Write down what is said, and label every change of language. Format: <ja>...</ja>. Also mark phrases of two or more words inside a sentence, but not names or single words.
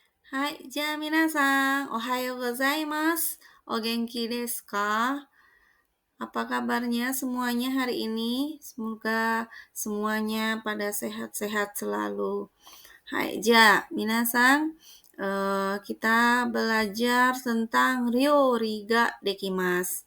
<ja>Hai, じゃあ皆さん、おはようございます。お元気ですか?</ja> <id>Apa kabarnya semuanya hari ini? Semoga semuanya pada sehat-sehat selalu.</id> <ja>はい、皆さん,</ja> <id>kita belajar tentang</id> <ja>料理ができます.</ja>